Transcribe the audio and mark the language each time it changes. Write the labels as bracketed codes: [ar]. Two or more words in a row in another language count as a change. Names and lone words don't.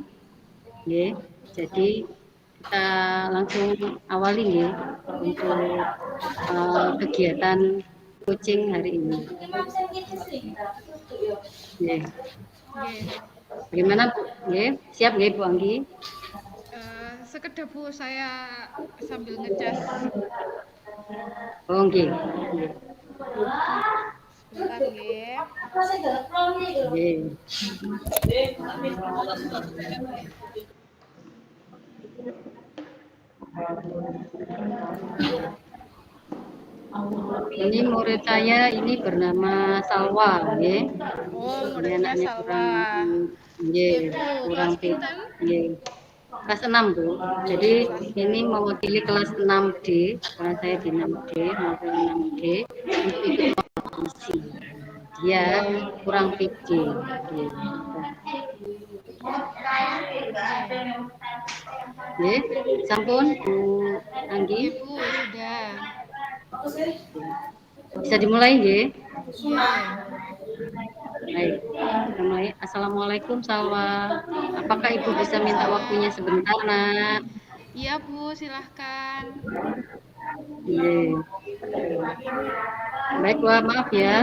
[id] Jadi kita langsung awali untuk kegiatan coaching hari ini. Bagaimana Bu? Siap Bu Anggi? Sekedar Bu, saya sambil ngecas. Oh, nggih. Nggih. Ini murid saya ini bernama Salwa, nggih. Oh, Ini muridnya anaknya Salwa. kurang, Nggih, nggih, Bu. kurang [jv] Kelas pinten? [id] nggih. Kelas 6, Bu. Jadi ini mewakili kelas 6D, karena saya di 6D, mewakili 6D untuk ikut kompetisi. Dia kurang fikih. Nggih. [jv] Nggih, sampun Bu Anggi. [id] Nggih, Bu, sudah. Bisa dimulai nggih? Nggih. Baik, kita mulai. Assalamualaikum Salwa. Apakah Ibu bisa minta waktunya sebentar, Nak? Iya, Bu, silahkan. Iya. Baik, Wah, maaf ya.